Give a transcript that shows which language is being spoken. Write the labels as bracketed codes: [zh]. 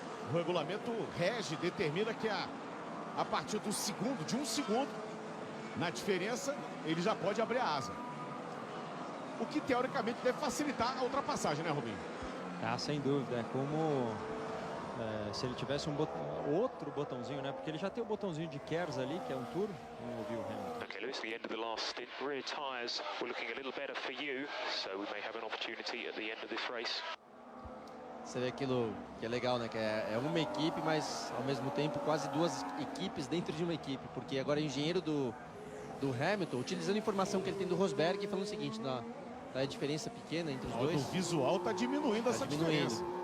[pt] O regulamento rege, determina que a partir do segundo, de 1 segundo, na diferença, ele já pode abrir a asa. O que, teoricamente, deve facilitar a ultrapassagem, né, Rubinho? Ah, sem dúvida. É como se ele tivesse outro botãozinho, né? Porque ele já tem o botãozinho de KERS ali, que é um turbo. Vamos ouvir o Hamilton. [en] Okay, Lewis, the end of the last stint. Rear tyres were looking a little better for you, so we may have an opportunity at the end of this race. [pt] Você vê aquilo que é legal, né? Que é uma equipe, mas ao mesmo tempo quase 2 equipes dentro de uma equipe. Porque agora é engenheiro do Hamilton, utilizando a informação que ele tem do Rosberg e falando o seguinte, a diferença pequena entre os dois. O visual está diminuindo essa diferença.